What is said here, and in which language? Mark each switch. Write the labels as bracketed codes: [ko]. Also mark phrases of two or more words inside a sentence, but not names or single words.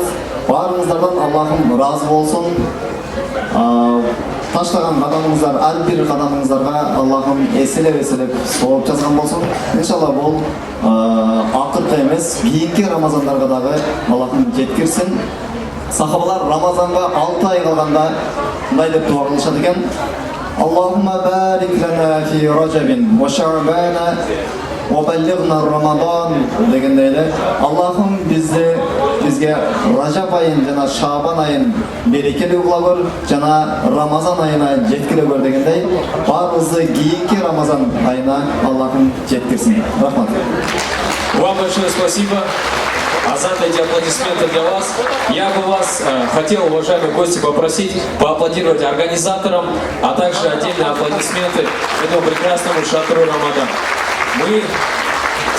[ky] Баарыңыздардан Аллахым ыраазы болсун. Таштаган кадамыңыздар, ар бир кадамыңыздарга Аллахым эселеп сооп жазган болсун. Иншалла бул акыркы эмес, кийинки Рамазандарга дагы Аллахым жеткирсин. Сахабалар Рамазанга 6 ай калганда мындай деп дуа кылышат экен. [ar] اللهم بارك لنا في رجب وشعبان وبلغنا رمضان [ky] дегендей эле. Аллахым бизге Ражаб айын жана Шаабан айын берекелүү кыла көр, жана Рамазан айына жеткире көр дегендей, баарыбызды кийинки Рамазан айына Аллахым жеткирсин. Рахмат. [ru] Вам большое спасибо. Азат, эти аплодисменты для вас. Я бы вас хотел, уважаемые гости, попросить поаплодировать организаторам, а также отдельные аплодисменты этому прекрасному шатру Рамадан. Мы